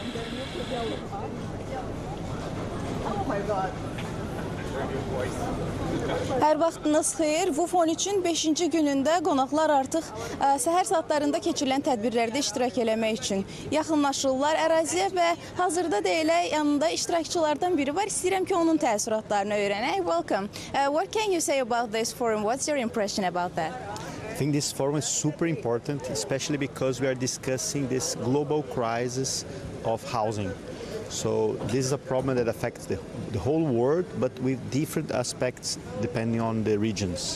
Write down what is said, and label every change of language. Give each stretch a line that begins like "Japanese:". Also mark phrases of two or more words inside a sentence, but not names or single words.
Azerbaijani: Hər vaxtınız xeyir. WUFON üçün 5-ci günündə qonaqlar artıq səhər saatlarında keçirilən tədbirlərdə iştirak eləmək üçün yaxınlaşırlar əraziyə və hazırda da elə yanında iştirakçılardan biri var. İstəyirəm ki, onun təəssüratlarını öyrənək.
English: Welcome. What can you say about this forum? What's your impression about that? I think this forum is super important, especially because we are discussing this global crisis of housing. So this is a problem that affects the whole world, but with different aspects depending on the regions.